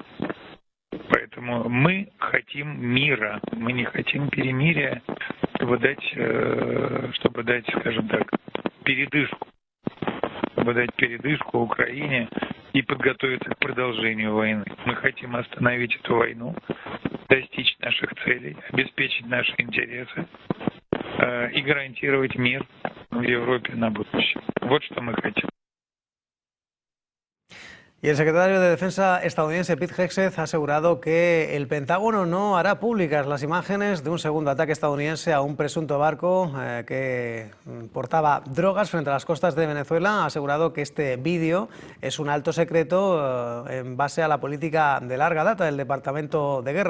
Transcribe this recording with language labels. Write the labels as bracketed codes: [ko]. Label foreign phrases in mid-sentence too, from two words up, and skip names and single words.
[ru] Поэтому мы хотим мира, мы не хотим перемирия, чтобы дать, скажем так, передышку Украине и подготовиться к продолжению войны. Мы хотим остановить эту войну, достичь наших целей, обеспечить наши интересы и гарантировать мир в Европе на будущее. Вот что мы хотим. [es] Y el secretario de Defensa estadounidense Pete Hegseth ha asegurado que el Pentágono no hará públicas las imágenes de un segundo ataque estadounidense a un presunto barco que portaba drogas frente a las costas de Venezuela. Ha asegurado que este vídeo es un alto secreto en base a la política de larga data del Departamento de Guerra.